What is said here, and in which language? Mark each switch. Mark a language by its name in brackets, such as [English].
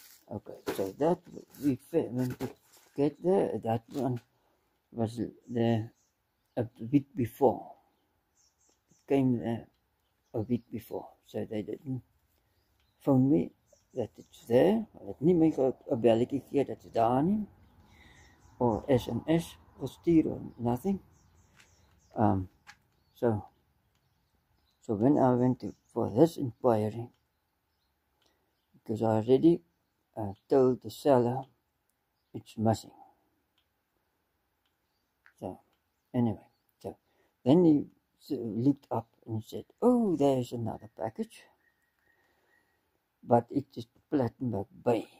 [English] Okay, so that we went to get there. That one was there a week before. It came there a week before, so they didn't phone me that it's there. [Afrikaans] Hulle het nie my 'n belletjie gegee dat dit daar nie, or SMS gestuur [English] or nothing. So when I went for this inquiry, because I already told the seller it's missing. So anyway, so then he looked up and said, "Oh, there's another package, but it is Plettenberg Bay."